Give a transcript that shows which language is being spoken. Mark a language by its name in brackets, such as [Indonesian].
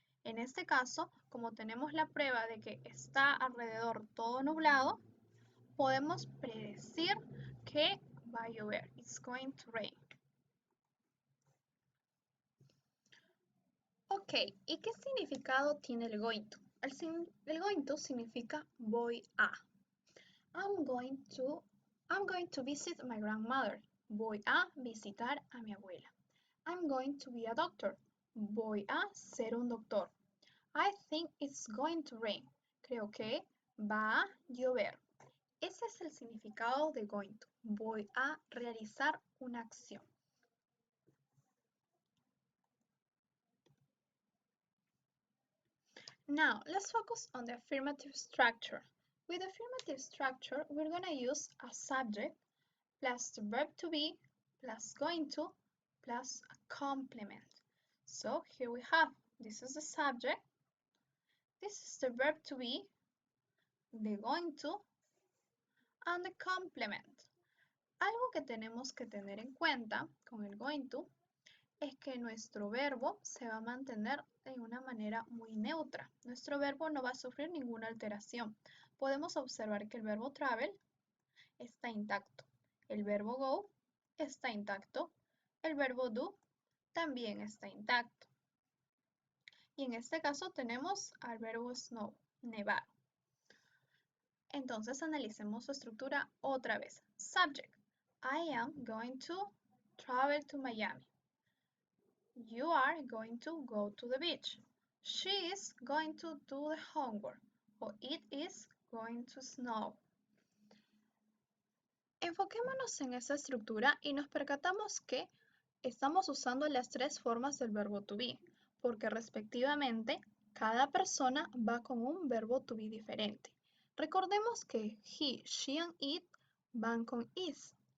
[Spanish] En este caso, como tenemos la prueba de que está alrededor todo nublado, podemos predecir que va a llover. [English] It's going to rain. [Spanish] Ok, ¿y qué significado tiene el going to? El going to significa voy a. [English] I'm going to visit my grandmother. [Spanish] Voy a visitar a mi abuela. [English] I'm going to be a doctor. [Spanish] Voy a ser un doctor. [English] I think it's going to rain. [Spanish] Creo que va a llover. Ese es el significado de going to. Voy a realizar una acción. [English] Now, let's focus on the affirmative structure. With affirmative structure, we're going to use a subject plus the verb to be plus going to plus a complement. So here we have, this is the subject, this is the verb to be, the going to, and the complement. [Spanish] Algo que tenemos que tener en cuenta con el going to es que nuestro verbo se va a mantener de una manera muy neutra. Nuestro verbo no va a sufrir ninguna alteración. Podemos observar que el verbo travel está intacto. El verbo go está intacto. El verbo do también está intacto. Y en este caso tenemos al verbo snow, nevar. Entonces analicemos su estructura otra vez. [English] Subject. I am going to travel to Miami. You are going to go to the beach. She is going to do the homework. Or it is going to snow. [Spanish] Enfoquémonos en esa estructura y nos percatamos que estamos usando las tres formas del verbo to be, porque respectivamente Cada persona va con un verbo to be diferente. Recordemos que he, she and it van con is.